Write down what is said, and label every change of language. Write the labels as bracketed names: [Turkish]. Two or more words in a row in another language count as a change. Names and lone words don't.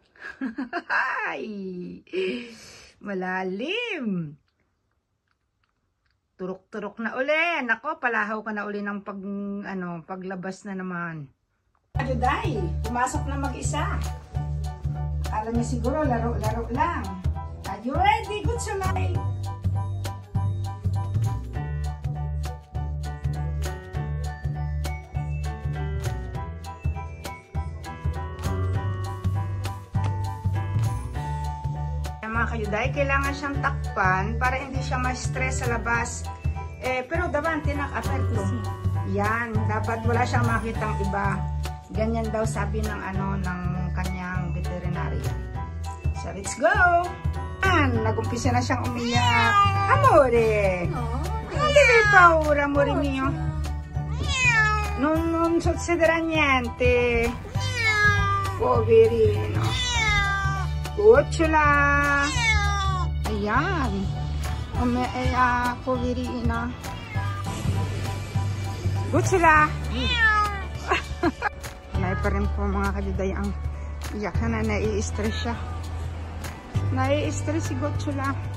[Filipino] Malalim. Turok-turok na uli. Nako, palahaw ka na uli ng paglabas na naman. Kayuday, pumasok na mag-isa. Alam niya siguro, laro-laro lang. [English] Are you ready, Gucciula? [Filipino] Mga kayuday, kailangan siyang takpan para hindi siya ma-stress sa labas. Pero dapat tinak-aperto. Yan, dapat wala siyang makitang iba. Ganyan daw sabi ng ng kanyang veterinarian. [English] So let's go. [Filipino] Yan, nag-umpisa na siyang umiyak. [Italian] Amore. Hindi paura, amore mio. Non succederà niente. Poverino. Gucciula. Ayan. Poverina. Gucciula. [Filipino] May pa rin po mga kayuday ang iyak na nai-stress siya. Nai-stress si Gucciula.